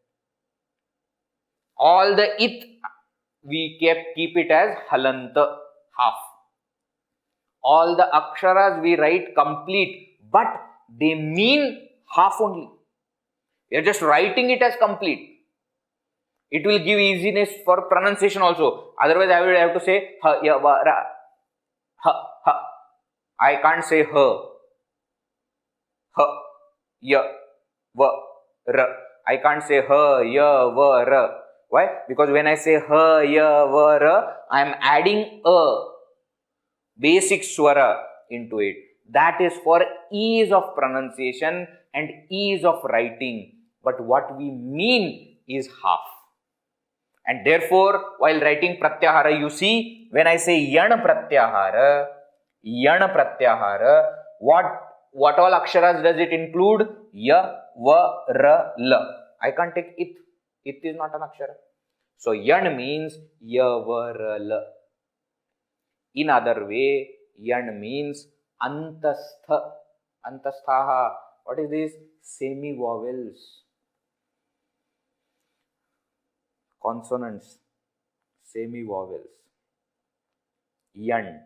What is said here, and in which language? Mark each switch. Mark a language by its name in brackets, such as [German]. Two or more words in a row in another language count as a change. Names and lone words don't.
[English] All the it we keep it as halanta, half. All the aksharas we write complete, but they mean half only. We are just writing it as complete. It will give easiness for pronunciation also. Otherwise, I will have to say [Sanskrit] ha, ya, va, ra, ha, ha. [English] I can't say [Sanskrit] ha, ha, ya, va, ra. [English] I can't say [Sanskrit] ha, ya, va, ra. [English] Why? Because when I say [Sanskrit] ha, ya, va, ra, [English] I am adding a basic swara into it. That is for ease of pronunciation and ease of writing. But what we mean is half. And therefore, while writing pratyahara, you see, when I say [Sanskrit] yan pratyahara, [English] what all aksharas does it include? [Sanskrit] Ya, va, ra, la. [English] I can't take it. It is not an akshara. So, yan means [Sanskrit] ya, va, ra, la. [English] In other way, yan means antastha. Antasthaha. What is this? Semi-vowels. Consonants. Semi-vowels. Yan.